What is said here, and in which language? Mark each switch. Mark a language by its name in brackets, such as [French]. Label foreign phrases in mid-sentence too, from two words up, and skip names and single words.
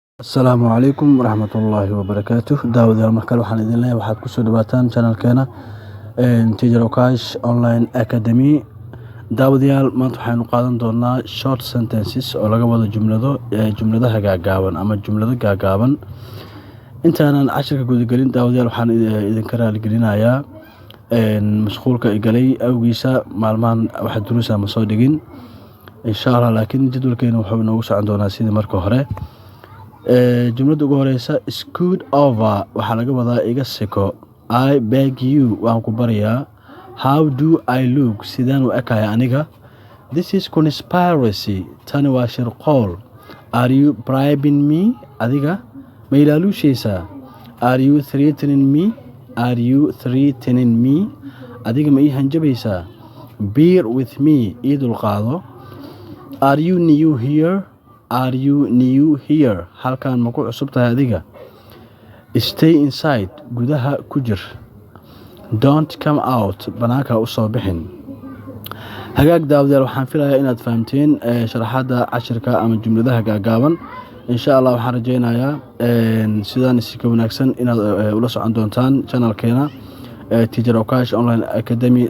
[Somali] Asalaamu calaykum waraxmatullaahi wabarakaatuh daawadayaal markale waxaan idin leeyahay waxaad kusoo dhawaataan channelkeena Teacher Okash Online Academy. Daawadayaal maanta waxaynu qaadan doonaa [English] short sentences [Somali] oo laga wado jumladaha gaagaaban ama jumlado gaagaaban. Intaanan casharka gudagelin daawadayaal waxaan idinka raali gelinayaa mashquulka igalay awgiisa maalmahan waxa duruusa ma soo dhigin insha Allah, laakiin jadwalkeena wuxuu inoogu socon doonaa sidii marka hore. Jumlada ugu horeysa [English] scoot over [Somali] waxaa laga wadaa iga siko. [English] I beg you [Somali] waan ku baryaa. [English] How do I look [Somali] sidaan u ekaya aniga. [English] This is conspiracy [Somali] tani waa shirqool. [English] Are you bribing me [Somali] adiga ma ilaaluushaysaa. [English] Are you threatening me [Somali] adiga ma ii hanjabaysaa. [English] Bear with me [Somali] ii dulqaado. [English] Are you new here [Somali] halkan ma ku cusub tahay adiga. [English] Stay inside [Somali] gudaha ku jir. [English] Don't come out [Somali] banaanka u soo bixin. Hagaag daawadayaal waxaan filayaa inaad fahamteen sharaxaadda cashirka ama jumladaha gaagaaban. Insha Allah waxaan rajaynayaa sidaan si ka wanaagsan inaad ula socon doontaan channelkeena Teacher Okash Online Academy.